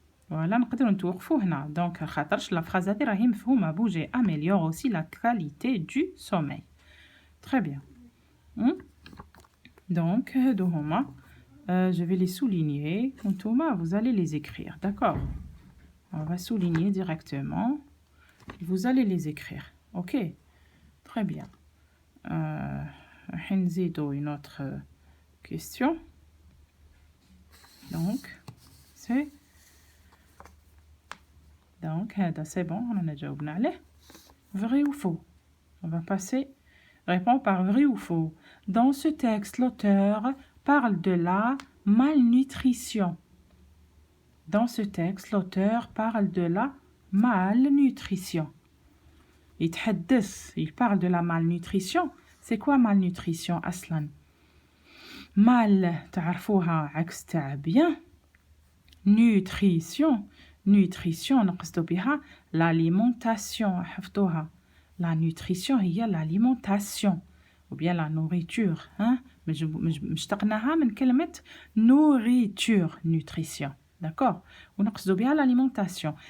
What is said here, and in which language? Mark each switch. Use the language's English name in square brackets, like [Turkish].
[Arabic] Voilà, نقدروا نتوقفوا هنا. Donc, خاطرش لا phrase هذه راهي مفهومة. [French] Bouger améliore aussi la qualité du sommeil. Très bien. Donc, je vais les souligner. Thomas, vous allez les écrire. D'accord? On va souligner directement. Vous allez les écrire. Ok? Très bien. Une autre question. Donc, c'est... Donc, c'est bon, on en a déjà oublié. Vrai ou faux? On va passer... Réponds par vrai ou faux. Dans ce texte, l'auteur parle de la malnutrition. Dans ce texte, l'auteur parle de la malnutrition. Il parle de la malnutrition. C'est quoi malnutrition, Aslan? [Arabic] Mal, تعرفوها عكس تاع bien. [French] Nutrition. [Arabic] Nutrition, نقصدو بها l'alimentation. حفظوها. [French] La nutrition [Arabic] هي [French] l'alimentation ou bien la nourriture [Arabic] مشتقناها من كلمة [French] nourriture nutrition d'accord [Arabic] ونقصدو بها [French] l'alimentation.